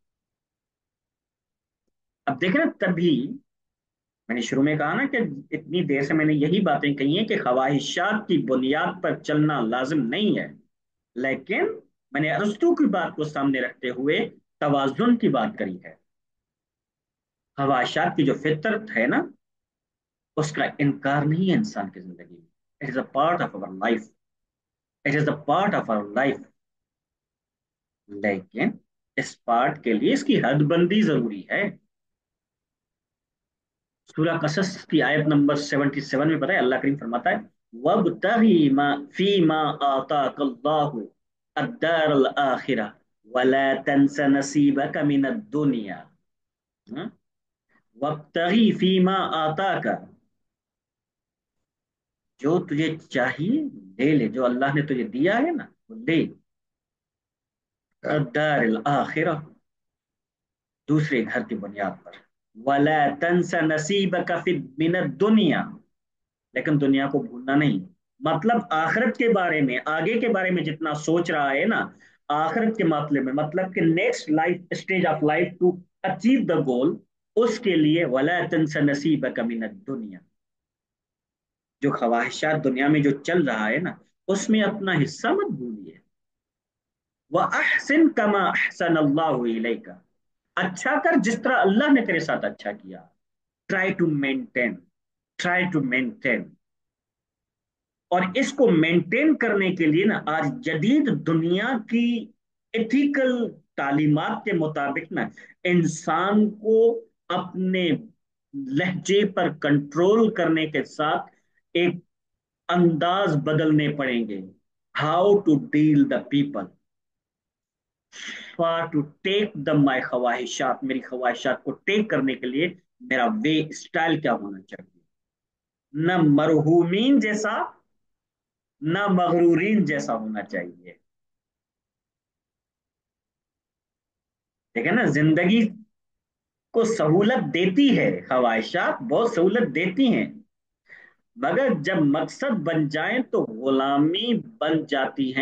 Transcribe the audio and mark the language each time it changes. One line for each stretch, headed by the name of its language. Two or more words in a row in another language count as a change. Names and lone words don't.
Hindi: अब देखें ना, तभी मैंने शुरू में कहा ना कि इतनी देर से मैंने यही बातें कही हैं कि ख्वाहिशात की बुनियाद पर चलना लाजिम नहीं है, लेकिन मैंने अरस्तू की बात को सामने रखते हुए तवाजुन की बात करी है। ख्वाहिशात की जो फितरत है ना, उसका इनकार नहीं है इंसान की जिंदगी में।
English: It is a part of our life, it is a part of our life.
Hindi: लेकिन इस पार्ट के लिए इसकी हदबंदी जरूरी है। सूरह कसस की आयत नंबर 77 में पता है अल्लाह करीम फरमाता है,
Arabic: وابتغ ما فيما آتاك الله الدار الآخرة ولا تنس نصيبك من الدنيا. وابتغ فيما آتاك,
Hindi: जो तुझे चाहिए ले ले, जो अल्लाह ने तुझे दिया है ना वो ले।
Arabic: الدار الآخرة,
Hindi: दूसरे घर की बुनियाद पर।
Arabic: ولا تنس نصيبك من الدنيا,
Hindi: लेकिन दुनिया को भूलना नहीं। मतलब आखिरत के बारे में, आगे के बारे में जितना सोच रहा है ना, आखिरत के मतलब में, मतलब कि
English: next life stage of life to achieve the goal,
Hindi: उसके लिए
Arabic: ولا تنس نصيبك من الدنيا,
Hindi: जो ख्वाहिशात दुनिया में जो चल रहा है ना, उसमें अपना हिस्सा मत भूलिए।
Arabic: وأحسن كما أحسن الله إليك,
Hindi: अच्छा कर जिस तरह अल्लाह ने तेरे साथ अच्छा किया।
English: Try to maintain, try to maintain.
Hindi: और इसको मेंटेन करने के लिए ना आज जदीद दुनिया की एथिकल तालीमात के मुताबिक ना इंसान को अपने लहजे पर कंट्रोल करने के साथ एक अंदाज बदलने पड़ेंगे।
English: How to deal the people, for to take the my
Hindi: ख्वाहिशात, मेरी ख्वाहिशात को टेक करने के लिए मेरा
English: way style
Hindi: क्या होना चाहिए। न मरहूमीन जैसा, न मगरूरीन जैसा होना चाहिए। ठीक है ना, जिंदगी को सहूलत देती है, ख्वाहिशात बहुत सहूलत देती हैं, मगर जब मकसद बन जाए तो गुलामी बन जाती हैं।